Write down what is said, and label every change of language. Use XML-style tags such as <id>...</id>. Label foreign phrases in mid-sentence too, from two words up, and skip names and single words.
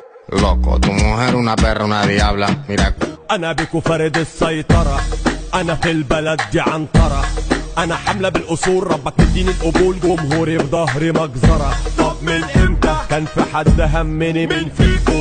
<es>Loco, tu mujer una perra, una diabla. Mira.</es> <ar>انا بيكو فارد السيطرة، انا في البلد دي عنترة، انا حملة بالاصول، ربك مديني القبول، جمهوري في ظهري مجزرة. طب من امتى كان في حد همني من فيكو؟</ar>